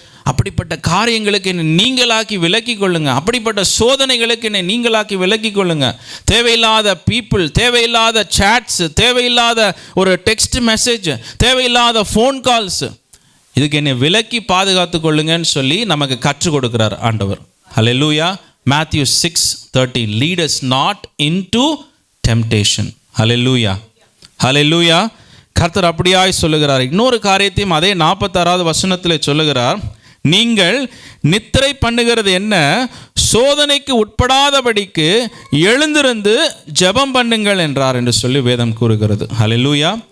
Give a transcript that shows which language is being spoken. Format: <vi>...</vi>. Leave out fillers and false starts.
<ta>அப்படிப்பட்ட காரியங்களுக்கு என்னை நீங்களாக்கி விலக்கி கொள்ளுங்க. அப்படிப்பட்ட சோதனைகளுக்கு என்னை நீங்களாக்கி விலக்கி கொள்ளுங்க. தேவையில்லாத பீப்புள், தேவையில்லாத சாட்ஸ், தேவையில்லாத ஒரு டெக்ஸ்ட் மெசேஜ், தேவையில்லாத ஃபோன் கால்ஸ், இதுக்கு என்னை விலக்கி பாதுகாத்து கொள்ளுங்கன்னு சொல்லி நமக்கு கற்றுக் கொடுக்கிறார் ஆண்டவர். ஹல்லேலூயா.</ta> <en>Matthew 6:30 lead us not into temptation.</en> <ta>ஹல்லேலூயா. ஹல்லேலூயா. கர்த்தர் அப்படியாய் சொல்லுகிறார். இன்னொரு காரியத்தையும் அதே 46வது வசனத்தில் சொல்லுகிறார். நீங்கள் நித்திரை பண்ணுகிறது என்ன, சோதனைக்கு உட்படாதபடிக்கு எழுந்திருந்து ஜெபம் பண்ணுங்கள் என்றார் என்று சொல்லி வேதம் கூறுகிறது. ஹல்லேலூயா.</ta>